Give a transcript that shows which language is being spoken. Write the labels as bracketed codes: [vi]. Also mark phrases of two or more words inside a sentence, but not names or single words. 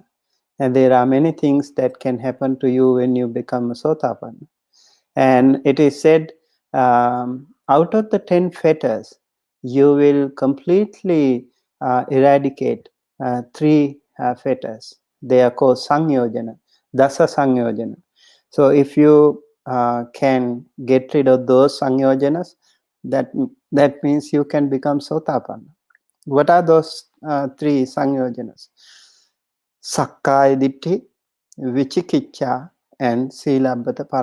[en] And there are many things that can happen to you when you become a Sotapanna. And it is said, out of the 10 fetters, you will completely eradicate 3 fetters. They are called saṁyojana, [pi] dasa saṁyojana. [en] So if you can get rid of those saṁyojanas, that means you can become Sotapanna. What are those 3 saṁyojanas? [pi] Sakkaya Diṭṭhi, Vicikicca, and Silabata Paramasa.